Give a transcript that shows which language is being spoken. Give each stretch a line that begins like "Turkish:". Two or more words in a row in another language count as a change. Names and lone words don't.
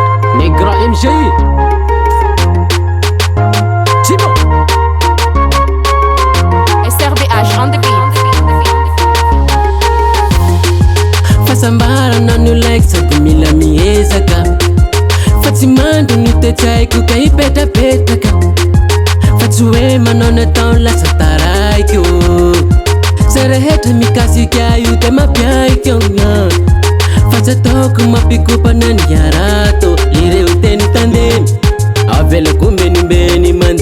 English: Negra MG Timo SRBH on the beat.
Malagasy: Fasambarana no like sady mila miezaka fa tsy mandro ny tetsaiko ka ipetapetaka fa tsy hoe manao natao lasa taraiko zay rehetra mikasika io de mampiaiko fa tsy ataoko mampikopana ny arato ireo teny tandemy avelako mbenimbeny